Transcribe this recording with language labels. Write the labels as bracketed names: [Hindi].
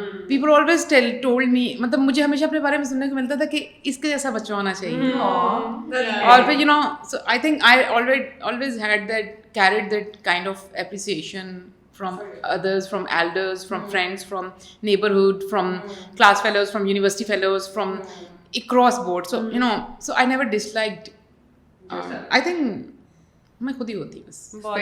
[English] people always told me, [Urdu] مطلب مجھے ہمیشہ اپنے بارے میں سننے کو ملتا تھا کہ اس کے جیسا بچہ ہونا چاہیے. اور پھر [English] So I think I always had carried that kind of appreciation from others, from elders, from friends, from neighborhood, from class fellows, from university fellows, from across board. So so I never disliked. I think [Urdu] میں خود ہی ہوتی بس.